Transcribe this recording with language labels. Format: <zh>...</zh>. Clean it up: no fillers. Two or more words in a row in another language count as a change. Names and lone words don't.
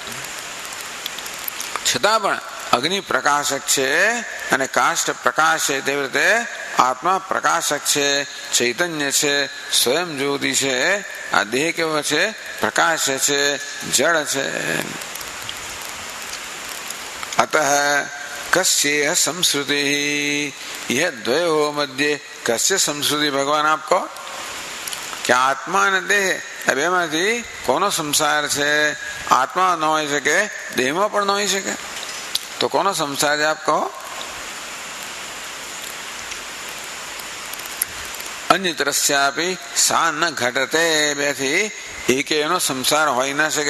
<gu>છતાં પણ અગ્નિ પ્રકાશક છે અને કાષ્ઠ પ્રકાશ છે. તેવી રીતે આત્મા પ્રકાશક છે, ચૈતન્ય છે, સ્વયં જ્યોતિ છે. આ દેહ કેવો છે? પ્રકાશ છે, જળ છે.</gu> <sa>अतः कस्य संस्कृति यह द्वयो मध्य कस्य संस्कृति</sa> <hi>भगवान आपको</hi> <gu>કે આત્મા અને દેહ આ બેમાંથી કોનો સંસાર છે? આત્મા ન હોઈ શકે, દેહમાં પણ ન હોઈ શકે, તો કોનો સંસાર છે આપ કહો?</gu> <sa>अन्यतरस्यापि सा न घटते,</sa> <gu>બેથી એક એનો સંસાર હોઈ ના શકે.</gu>